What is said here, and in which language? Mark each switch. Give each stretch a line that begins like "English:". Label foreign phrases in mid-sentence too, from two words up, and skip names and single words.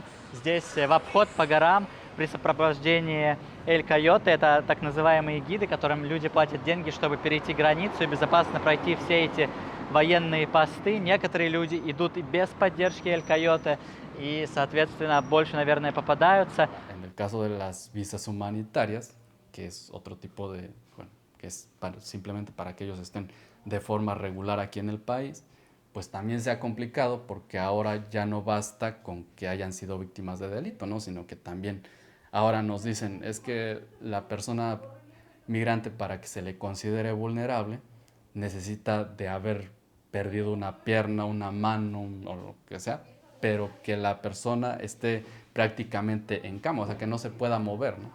Russian: Здесь в обход по горам при сопровождении
Spanish: El Coyote.
Russian: Это так называемые гиды, которым люди платят деньги, чтобы перейти границу и безопасно пройти все эти военные посты. Некоторые люди идут и без поддержки
Spanish: El Coyote,
Russian: и, соответственно, больше, наверное, попадаются.
Spanish: En el caso de las visas humanitarias, que es otro tipo de, bueno, que es simplemente para que ellos estén de forma regular aquí en el país, pues también se ha complicado porque ahora ya no basta con que hayan sido víctimas de delito, ¿no? Sino que también ahora nos dicen, es que la persona migrante, para que se le considere vulnerable, necesita de haber perdido una pierna, una mano o lo que sea, pero que la persona esté prácticamente en cama, o sea, que no se pueda mover, ¿no?